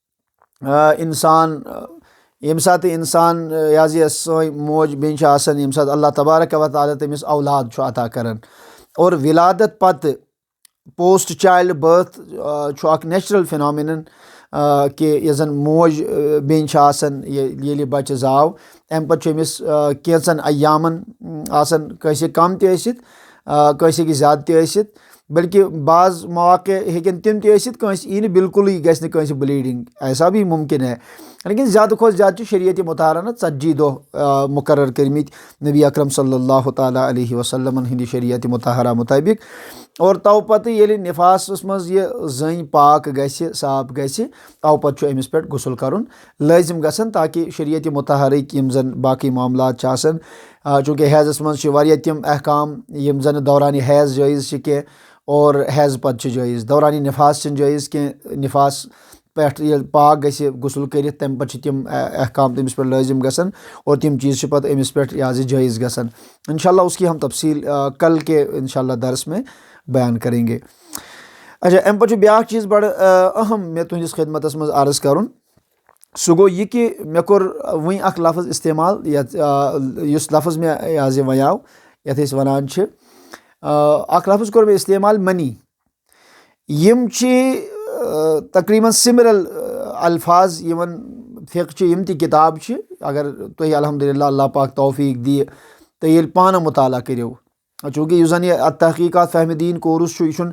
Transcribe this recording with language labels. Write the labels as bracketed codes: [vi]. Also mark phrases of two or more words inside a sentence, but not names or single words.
[ks] انسان یہِ حظ یہِ سٲنۍ موج بیٚنہِ چھِ آسان ییٚمہِ ساتہٕ [ar] اللہ تبارک و تعالیٰ [ks] تٔمِس اولاد چھُ عطا کران اور ولادت پتہٕ [en] post childbirth [ks] چھُ اکھ [en] natural phenomenon [ks] کہِ یۄس زن موج بیٚنہِ چھِ آسان ییٚلہِ بچہِ زاو امہِ پتہٕ چھُ أمِس کینٛژن ایامن آسان کٲنٛسہِ کم تہِ ٲسِتھ کٲنٛسہِ ہیٚکہِ زیادٕ تہِ ٲسِتھ بلکہِ بعض مواقع ہیٚکن تِم تہِ ٲسِتھ کٲنٛسہِ یی نہٕ بالکُلٕے گژھِ نہٕ کٲنٛسہِ بلیٖڈنٛگ [ur] ایسا بھی مُمکِن ہے [ks] لیکن زیادٕ کھۄتہٕ زیادٕ چھِ شریعتِ مُطہرانہ 40 دۄہ مُقرر کٔرمٕتۍ نبی اکرم [ar] صلی اللہ تعالیٰ علیہ [ks] وسلمن ہِنٛدِ شریعتِ مُطہرہ مُطٲبق اور تو پتہٕ ییٚلہِ نفاسس منٛز یہِ زٔنۍ پاک گژھِ صاف گژھِ تو پتہٕ چھُ أمِس پٮ۪ٹھ غسل کرُن لٲزِم گژھان تاکہِ شریعتِ مُطہرٕکۍ یِم زن باقٕے معاملات چھِ آسان چوٗنٛکہِ حیضس منٛز چھِ واریاہ تِم احکام یِم زن دورانِ حیض جٲیز چھِ کینٛہہ اور حیض پتہٕ چھِ جٲیز دورانِ نفاس چھِنہٕ جٲیز کینٛہہ نفاس پٮ۪ٹھ ییٚلہِ پاک گژھِ غسل کٔرِتھ تمہِ پتہٕ چھِ تِم احکام تٔمِس پٮ۪ٹھ لٲزِم گژھان اور تِم چیٖز چھِ پتہٕ أمِس پٮ۪ٹھ یہِ حظ یہِ جٲیز گژھان [ur] انشاء اللہ اس کی ہم تفصیل کل کے انشاء اللہ درس میں بیان کریں گے [ks] اچھا امہِ پتہٕ چھُ بیٛاکھ چیٖز بڑٕ اہم مےٚ تُہنٛدِس خدمتس منٛز عرض کرُن سُہ گوٚو یہِ کہِ مےٚ کوٚر وٕنۍ اکھ لفظ استعمال یتھ یُس لفظ مےٚ یہِ حظ یہِ وَنیو یتھ أسۍ وَنان چھِ اکھ لفظ کوٚر مےٚ استعمال منی یِم چھِ تقریٖباً سِمرل الفاظ یِمن فِقہٕچہِ یِم تہِ کِتاب چھِ اگر تُہۍ الحمدُاللہ اللہ پاک توفیٖق دِیہِ تُہۍ ییٚلہِ پانہٕ مُطالعہ کٔرِو چوٗنٛکہِ یُس زن یہِ تحقیٖقات فہمِ دیٖن کورس چھُ یہِ چھُنہٕ